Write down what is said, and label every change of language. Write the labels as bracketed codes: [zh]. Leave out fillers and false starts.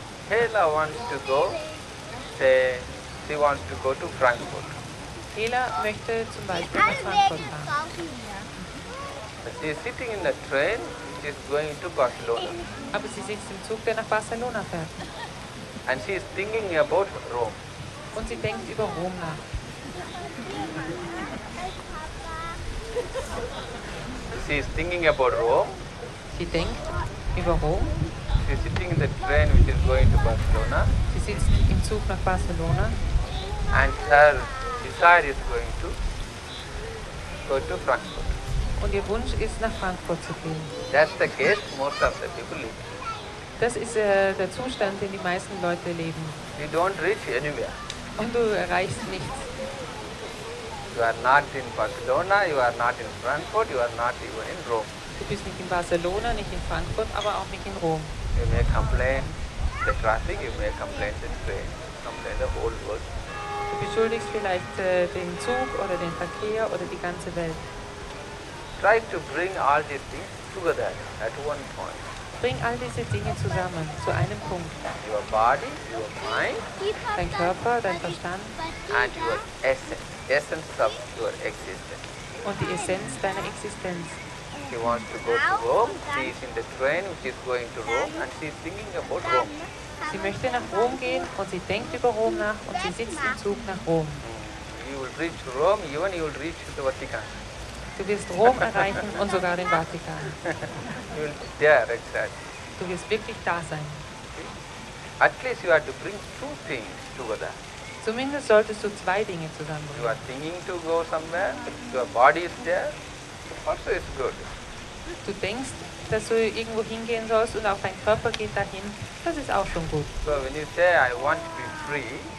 [en] Hela wants to go, say, she wants to go to Frankfurt. [de] Hela möchte zum Beispiel nach Frankfurt fahren. [en] She is sitting in a train, she is going to Barcelona. [de] Aber sie sitzt im Zug, der nach Barcelona fährt. [en] And she is thinking about Rome. [de] Und sie denkt über Rom nach. [en] She is thinking about Rome. [de] Sie denkt über Rom. [en] She is sitting in the train which is going to Barcelona. [de] Sie sitzt im Zug nach Barcelona. [en] And her desire is going to go to Frankfurt. [de] Und ihr Wunsch ist, nach Frankfurt zu gehen. [en] That's the case most of the people live. [de] Das ist der Zustand, den die meisten Leute leben. [en] You don't reach anywhere. [de] Und du erreichst nichts. [en] You are not in Barcelona, you are not in Frankfurt, you are not even in Rome. [de] Du bist nicht in Barcelona, nicht in Frankfurt, aber auch nicht in Rom. [en] You may complain the traffic, you may complain the train, complain the whole world. [de] Du beschuldigst vielleicht den Zug oder den Verkehr oder die ganze Welt. [en] Try to bring all these things together at one point. [de] Bring all diese Dinge zusammen, zu einem Punkt. [en] Your body, your mind, [de] Dein Körper, dein Verstand [en] and your essence of your existence. [de] und die Essenz deiner Existenz. [en] She wants to go to Rome, she is in the train which is going to Rome and she is thinking about Rome. [de] Sie möchte nach Rom gehen und sie denkt über Rom nach und sie sitzt im Zug nach Rom. [en] You will reach Rome, even you will reach the Vatican. [de] Du wirst Rom erreichen und sogar den Vatikan. [en] You will be there exactly. [de] Du wirst wirklich da sein. [en] At least you have to bring two things together. [de] Zumindest solltest du zwei Dinge [en] You [de] zusammenbringen. [en] are thinking to go somewhere, your body is there, also it's good. [de] Du denkst, dass du irgendwo hingehen sollst und auch dein Körper geht dahin, das ist auch schon gut. [en] So when you say, I want to be free,